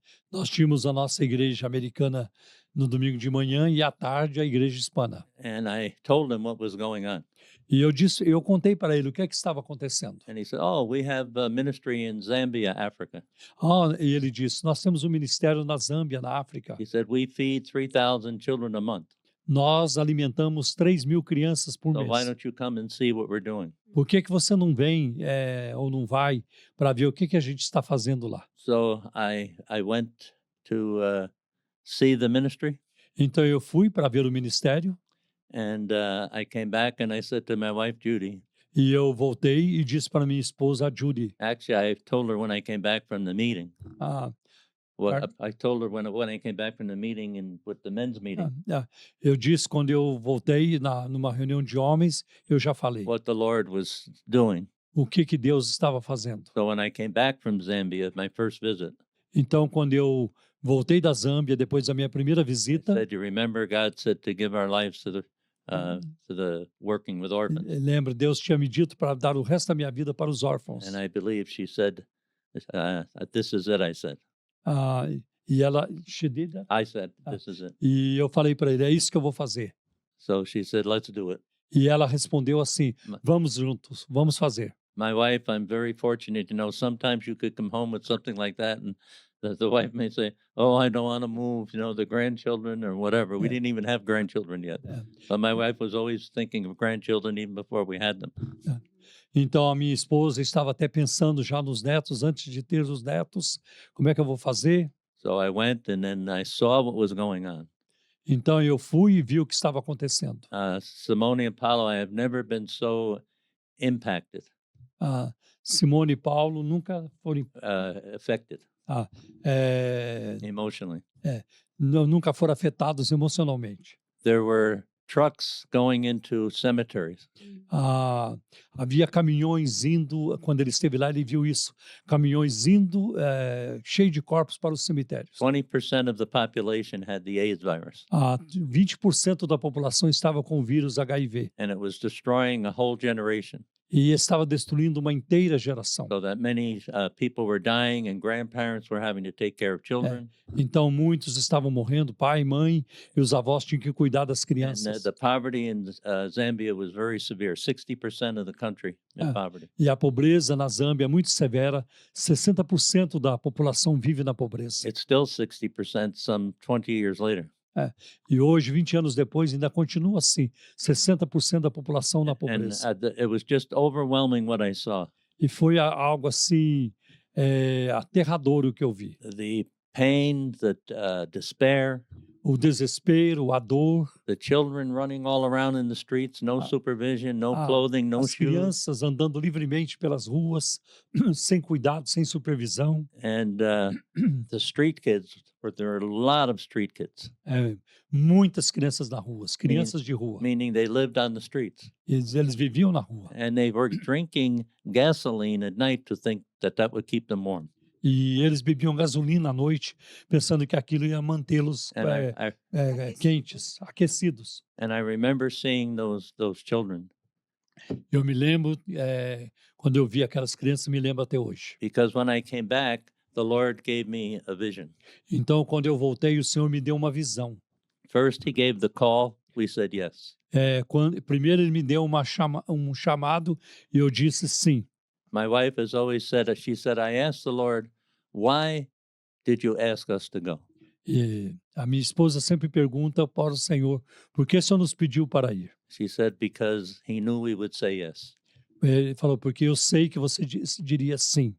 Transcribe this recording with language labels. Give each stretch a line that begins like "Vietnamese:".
Portuguese: Nós tínhamos a nossa igreja americana no domingo de manhã e à tarde a igreja hispana.
English: And I told him what was going on.
Portuguese: E eu contei para ele o que é que estava acontecendo.
English: And he said, "Oh, we have a ministry in Zambia, Africa."
Portuguese: E ele disse, nós temos um ministério na Zâmbia, na África.
English: He said, "We feed 3,000 children a month.
Portuguese: Nós alimentamos 3.000 crianças por
English: So why
Portuguese: mês.
English: don't you come and see what we're doing?"
Portuguese: Por que você não vem ou não vai para ver o que a gente está fazendo lá?
English: So I went to see the ministry.
Portuguese: Então eu fui para ver o ministério
English: And I came back and I said to my wife, Judy,
Portuguese: e eu voltei e disse para minha esposa, a Judy,
English: actually, I told her when I came back from the meeting. I told her when I came back from the meeting and with the men's meeting,
Portuguese: eu disse quando eu voltei numa reunião de homens, eu já falei
English: what the Lord was doing.
Portuguese: o que Deus estava fazendo.
English: So when I came back from Zambia, my first visit,
Portuguese: Então, quando eu voltei da Zâmbia, depois da minha primeira
English: I
Portuguese: visita,
English: said, "You remember God said to give our lives to the working with orphans."
Portuguese: lembra, Deus tinha me dito para dar o resto da minha vida para os órfãos.
English: And I believe she said, "This is it." I said,
Portuguese: E ela,
English: she did that? I said, "This is it."
Portuguese: E eu falei para ele, é isso que eu vou fazer.
English: So she said, "Let's do it."
Portuguese: E ela respondeu assim, vamos juntos, vamos fazer.
English: My wife, I'm very fortunate to know sometimes you could come home with something like that and the wife may say, "Oh, I don't want to move, the grandchildren or whatever." We Yeah. didn't even have grandchildren yet. Yeah. But my wife was always thinking of grandchildren even before we had them.
Portuguese: Então, a minha esposa estava até pensando já nos netos, antes de ter os netos, como é que eu vou fazer?
English: So I went and then I saw what was going on.
Portuguese: Então, eu fui e vi o que estava acontecendo.
English: Simone and Paulo, I have never been so impacted,
Portuguese: Simone e Paulo nunca foram
English: affected
Portuguese: é,
English: emotionally.
Portuguese: nunca foram afetados emocionalmente.
English: There were trucks going into cemeteries.
Portuguese: Havia caminhões indo, quando ele esteve lá, ele viu isso, caminhões indo cheio de corpos para os cemitérios.
English: 20% of the population had the AIDS virus.
Portuguese: 20% da população estava com o vírus HIV.
English: And it was destroying a whole generation.
Portuguese: e estava destruindo uma inteira geração.
English: so that many people were dying and grandparents were having to take care of children.
Portuguese: Então muitos estavam morrendo, pai, mãe, e os avós tinham que cuidar das
English: And
Portuguese: crianças.
English: the poverty in Zambia was very severe, 60% of the country in Ah. poverty.
Portuguese: E a pobreza na Zâmbia é muito severa, 60% da população vive na pobreza.
English: It's still 60% some 20 years later.
Portuguese: E hoje, 20 anos depois, ainda continua assim, 60% da população na
English: And
Portuguese: pobreza.
English: it was just overwhelming what I saw.
Portuguese: E foi algo assim, aterrador o que eu vi.
English: The pain, the despair,
Portuguese: O desespero, a dor,
English: the children running all around in the streets, no Ah. supervision, no Ah, clothing, no
Portuguese: as
English: shoes.
Portuguese: crianças andando livremente pelas ruas, sem cuidado, sem supervisão.
English: And the street kids, there are a lot of street kids,
Portuguese: Muitas crianças na rua, as crianças de rua.
English: meaning they lived on the streets.
Portuguese: Eles viviam na rua.
English: And they were drinking gasoline at night to think that would keep them warm.
Portuguese: E eles bebiam gasolina à noite, pensando que aquilo ia mantê-los
English: And
Portuguese: quentes, aquecidos.
English: I remember seeing those children
Portuguese: Eu me lembro, quando eu vi aquelas crianças, me lembro até hoje.
English: because when I came back, the Lord gave me a vision.
Portuguese: Então, quando eu voltei, o Senhor me deu uma visão.
English: First, He gave the call. We said yes.
Portuguese: Primeiro, Ele me deu um chamado e eu disse sim.
English: My wife has always said, she said, I asked the Lord, why did you ask us to go?
Portuguese: E a minha esposa sempre pergunta para o Senhor, por que o Senhor nos pediu para ir?
English: She said, because He knew we would say yes.
Portuguese: Ele falou, porque eu sei que você diria sim.